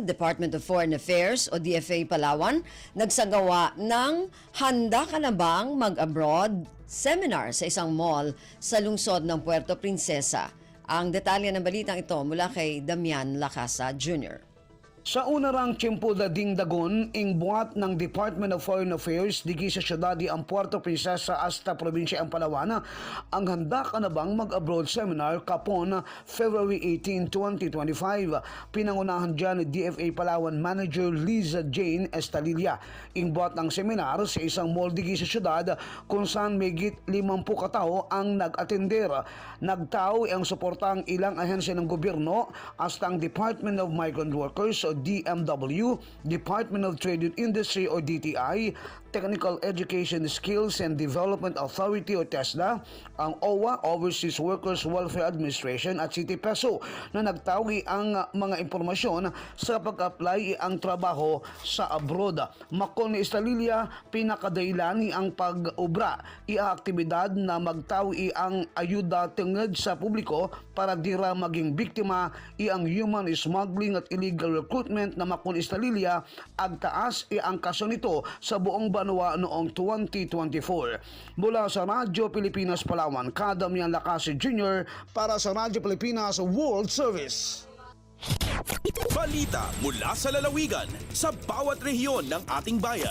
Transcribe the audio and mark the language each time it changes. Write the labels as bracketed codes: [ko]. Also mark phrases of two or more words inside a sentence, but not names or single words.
[tl] Department of Foreign Affairs o DFA Palawan nagsagawa ng Handa Ka Na Bang Mag-Abroad seminar sa isang mall sa lungsod ng Puerto Princesa. Ang detalye ng balitang ito mula kay Damian Lacasa Jr. [cyo] Sa una rang tiyempo da dingdagon, ing buhat ng Department of Foreign Affairs digi sa siyudad ang Puerto Princesa hasta probinsya ang Palawan, ang Handa Ka Na Bang Mag-Abroad Seminar kapon February 18, 2025. [tl] Pinangunahan dyan ni DFA Palawan Manager Liza Jane Estalilla. [cyo] Ing buhat ng seminar sa isang mall digi sa siyudad kung saan megit 50 katao ang nag-atender. Nagtao ang suportang ilang ahensya ng gobyerno hasta ang Department of Migrant Workers o DMW, Department of Trade and Industry o DTI, Technical Education Skills and Development Authority o TESDA, ang OWA, Overseas Workers Welfare Administration at City PESO na nagtawi ang mga impormasyon sa pag-apply ang trabaho sa abroad. Makon ni Estalilia, pinakadailani ang pag-ubra aktibidad na magtawi ang ayuda tungod sa publiko para dira maging biktima ang [en] human smuggling [cyo] at [en] illegal recruitment [cyo] na Makon Estalilia agtaas ang kaso nito sa buong banwa noong 2024. [tl] Mula sa Radyo Pilipinas Palawan, Kadamian Lacase Jr. para sa Radyo Pilipinas World Service. Balita mula sa lalawigan sa bawat rehiyon ng ating bayan.